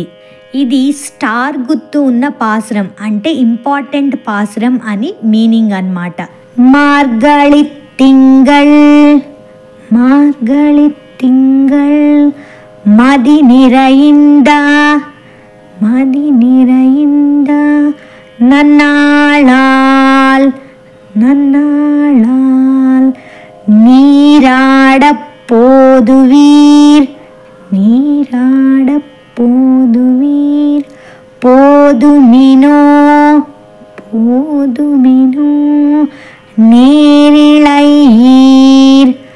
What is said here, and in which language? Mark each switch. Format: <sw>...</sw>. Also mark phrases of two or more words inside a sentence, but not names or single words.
<te>ఇది స్టార్ గుర్తు ఉన్న పాసురం, అంటే ఇంపార్టెంట్ పాసురం అని మీనింగ్ అన్నమాట.</te> <ta>மார்கழி திங்கள் மார்கழி திங்கள் மதி நிறைந்த மதி நிறைந்த நன்னாளால் நன்னாளால் நீராடப் போதுவீர் நீராடப் போதுவீர் போதுமினோ போதுமினோ நேரிழையீர்</ta>